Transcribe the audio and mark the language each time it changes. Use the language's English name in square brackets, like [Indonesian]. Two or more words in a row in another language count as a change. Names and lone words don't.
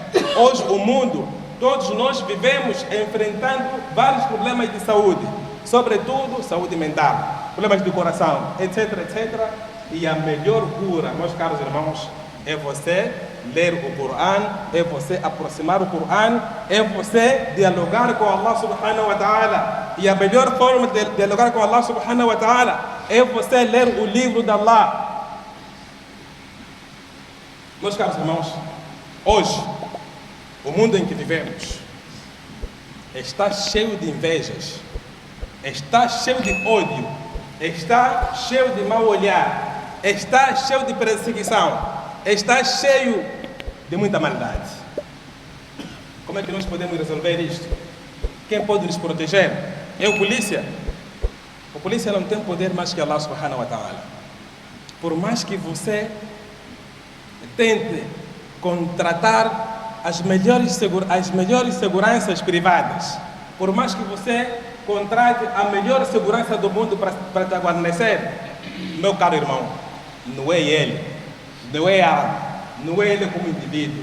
[Portuguese] Hoje o mundo, todos nós vivemos enfrentando vários problemas de saúde, sobretudo saúde mental, problemas de coração, etc, etc. E a melhor cura, meus caros irmãos, é você ler o Coran, é você aproximar o Coran, é você dialogar com Allah [Arabic] سبحانه وتعالى. [Portuguese] E a melhor forma de dialogar com Allah [Arabic] سبحانه وتعالى [Portuguese] é você ler o livro de Allah. Meus caros irmãos, hoje, o mundo em que vivemos está cheio de invejas, está cheio de ódio, está cheio de mau olhar, está cheio de perseguição, está cheio de muita maldade. Como é que nós podemos resolver isto? Quem pode nos proteger? É o polícia? O polícia não tem poder mais que Allah [Arabic] سبحانه وتعالى. [Portuguese] Por mais que você tente contratar as melhores seguranças privadas, por mais que você contrate a melhor segurança do mundo para te guarnecer, meu caro irmão, não é ele, não é a arma, não é ele como indivíduo.